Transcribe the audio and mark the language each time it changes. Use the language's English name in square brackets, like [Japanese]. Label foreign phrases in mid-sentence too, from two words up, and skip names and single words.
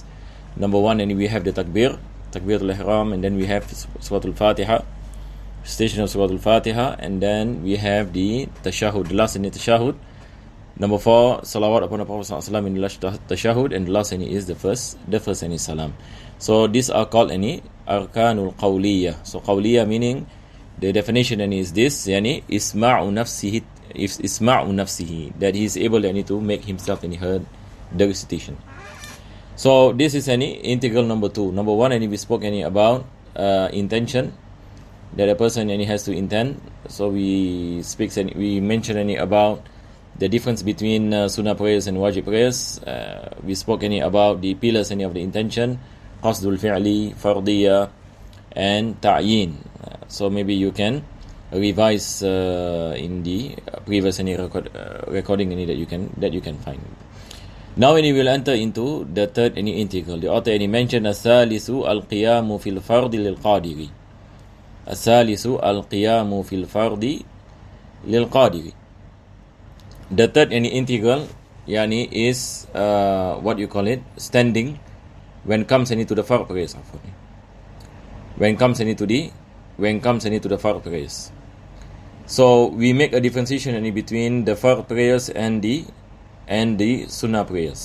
[English] Number 1, we have the [Arabic] تكبيرة الإحرام, [English] and then we have Surah Al-Fatiha, station of Surah Al-Fatiha, and then we have the tashahud, the last tashahud. Number 4, salawat upon the Prophet ﷺ in the last tashahud, and the last is the first salam. So these are called [Arabic] الأركان القولية. [English] So qawliyah meaning, the definition is this, [Arabic] إسماع نفسه, [English] that he is able to make himself heard the recitation. So this is integral number 2. Number 1, we spoke about intention, that a person has to intend. So we mentioned about the difference between sunnah prayers and wajib prayers. We spoke about the pillars of the intention, [Arabic] قصد الفعل، فرضية, [English] and ta'yin. So maybe you can revise in the previous recording that you can find. Now we will enter into the third integral. The author mentioned [Arabic] الثالث القيام في الفرض للقادر. الثالث القيام في الفرض للقادر. [English] The third integral is what you call it, standing when comes to the fard prayers. When comes to the fard prayers. So we make a differentiation between the fard prayers and the sunnah prayers.